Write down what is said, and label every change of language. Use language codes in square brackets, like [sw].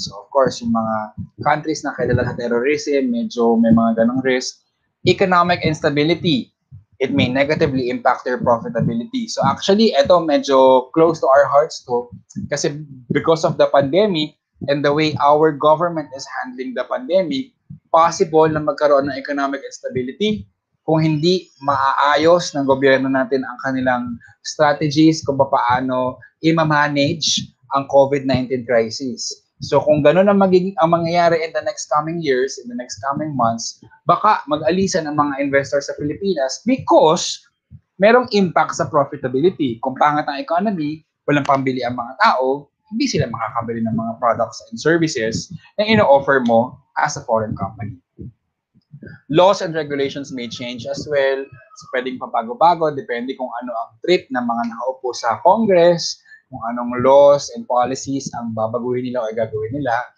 [tl] So of course, yung mga countries na kilala sa terrorism, medyo may mga ganong risk. [en] Economic instability. It may negatively impact their profitability. [tl] So actually, ito medyo close to our hearts to kasi [en] because of the pandemic [tl] and the way our government is handling the pandemic, possible na magkaroon ng economic instability kung hindi maaayos ng gobyerno natin ang kanilang strategies kung paano i-manage ang COVID-19 crisis. So kung gano'n ang mangyayari [en] in the next coming years, in the next coming months, [tl] baka mag-alisan ang mga investors sa Pilipinas because merong impact sa profitability. Kung pangat ang economy, walang pambili ang mga tao, hindi sila makakabili ng mga products and services na ino-offer mo as a foreign company. [en] Laws and regulations may change as well. [tl] So pwedeng pabago-bago, depende kung ano ang trip ng mga nakaupo sa Congress, kung anong laws and policies ang babaguhin nila o gagawin nila.